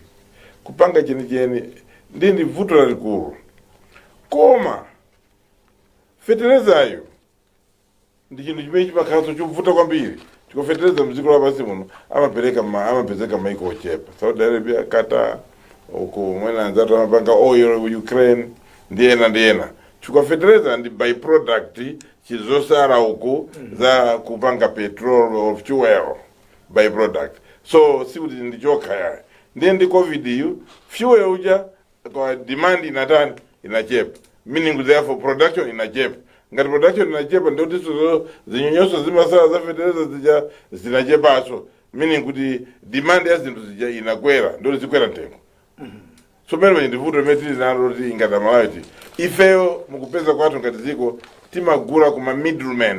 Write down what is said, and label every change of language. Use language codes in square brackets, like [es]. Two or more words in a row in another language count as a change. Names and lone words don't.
[ny] Kupanga chenicheni ndi vuto lalikulu koma fertilizer ndi chinthu chimene chimakhalanso chovuta kwambiri chifukwa fertilizer mdziko lapansi muno amapezeka maiko ochepa. Saudi Arabia, Qatar, uko mwena anzatu amapanga oil Ukraine ndi ena chifukwa fertilizer ndi byproduct chizosala uko za kupanga [en] petrol or fuel byproduct. [ny] So sikuti ndi chokha yaye ndi COVID yu fuel uja kwa demand inatani inachepa [en] meaning therefore production [ny] inachepa ngati production inachepa ndikuti zinyonyoso zimasala za fertilizer zija zinachepanso, meaning kuti demand ya zinthu zija inakwera ndikuti zikwera mtengo. So pamene ndivuto limene tili nalo kuti ngati Malawi ifeyo mukupeza kwathu ngati dziko timagula kuma middlemen.